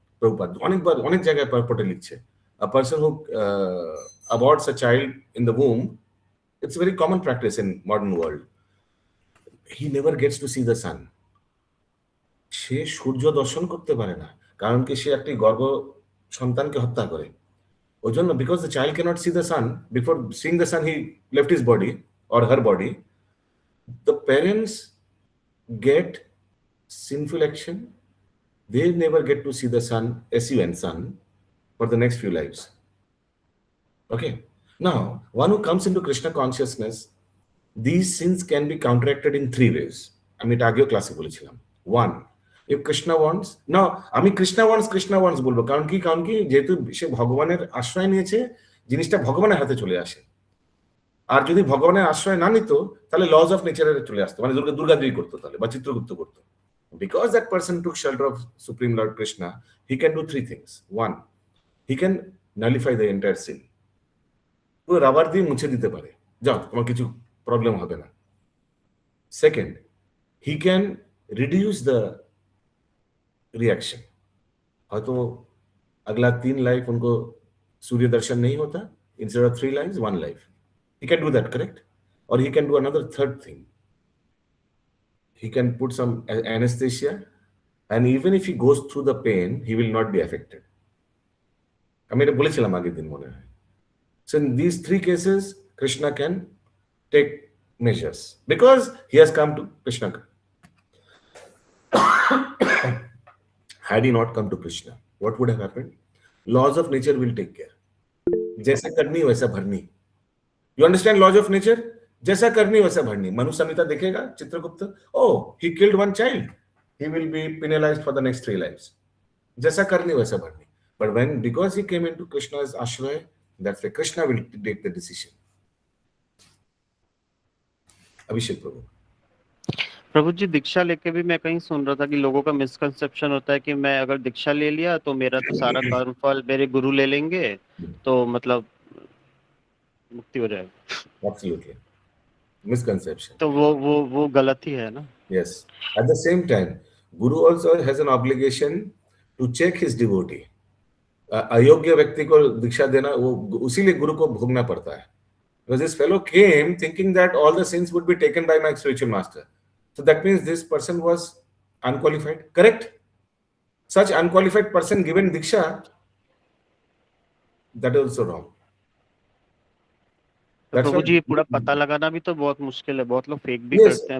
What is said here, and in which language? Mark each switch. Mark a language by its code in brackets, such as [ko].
[bn] প্রভুপাদ অনেকবার অনেক জায়গায় পড়ে লিখছে, [en] a person who aborts a child in the womb, it's a very common practice in modern world. He never gets to see the sun. [bn] সে সূর্য দর্শন করতে পারে না, কারণ কি সে একটি গর্ভ সন্তানকে হত্যা করে। ওই জন্য, [en] Because the child cannot see the sun, before seeing the sun he left his body or her body. The parents get sinful action. They never get to see the sun, sun, sun, for the next few lives. Okay. Now, one who comes into Krishna consciousness, these sins can be counteracted in 3 ways. [bn] আমি এটা আগেও ক্লাসে বলেছিলাম। 1, [en] if Krishna wants, now [bn] আমি Krishna wants বলবো, কারণ কি যেহেতু সে ভগবানের আশ্রয় নিয়েছে, জিনিসটা ভগবানের হাতে চলে আসে। আর যদি ভগবানের আশ্রয় না নিত, তাহলে লজ অফ নেচারে চলে আসতো, মানে দুর্গাদেবী করতো তাহলে, বা চিত্রগুপ্ত করতো। [en] Because that person took shelter of Supreme Lord Krishna, he can do 3 things. 1, he can nullify the entire sin. [bn] পুরো রাবার দিয়ে মুছে দিতে পারে, যাও তোমার কিছু প্রবলেম হবে না। [en] Second, he can reduce the reaction. [bn] হয়তো [hi] अगला 3 लाइफ उनको सूर्य दर्शन नहीं होता, [en] instead of 3 lives, 1 life. He can do that, correct? Or he can do another third thing. He can put some anesthesia, and even if he goes through the pain, he will not be affected. [bn] আমি এটা বলেছিলাম আগের দিন মনে হয়। [en] So in these 3 cases, Krishna can take measures, because he has come to Krishna. Had he not come to Krishna, what would have happened? Laws of nature will take care. [hi] जैसा करनी वैसा भरनी. [en] You understand laws of nature? [hi] जैसा करनी वैसा भरनी. मनु संहिता देखेगा Chitragupta, [en] oh, he killed 1 child, he will be penalized for the next 3 lives. [hi] जैसा करनी वैसा भरनी. [en] But because he came into Krishna's ashraya, that's why Krishna will take the decision. [hi] अभिषेक प्रभु जी, दीक्षा लेके भी मैं कहीं सुन रहा था कि लोगों का मिसकंसेप्शन होता है कि मैं अगर दीक्षा ले लिया तो मेरा तो सारा कर्म फल मेरे गुरु ले लेंगे, तो मतलब मुक्ति हो जाएगी। [en] Absolutely. Misconception. [hi] तो वो गलत ही है ना? [en] Yes. At the same time, Guru also has an obligation to check his devotee. [hi] अयोग्य व्यक्ति को दीक्षा देना, वो उसीलिए गुरु को भोगना पड़ता है। [en] Because this fellow came thinking that all the sins would be taken by my spiritual master. So that means this person was unqualified. Correct? Such unqualified person given diksha, that is also wrong. [hi] प्रभु जी, पूरा पता लगाना भी तो बहुत मुश्किल है, बहुत लोग फेक भी करते हैं।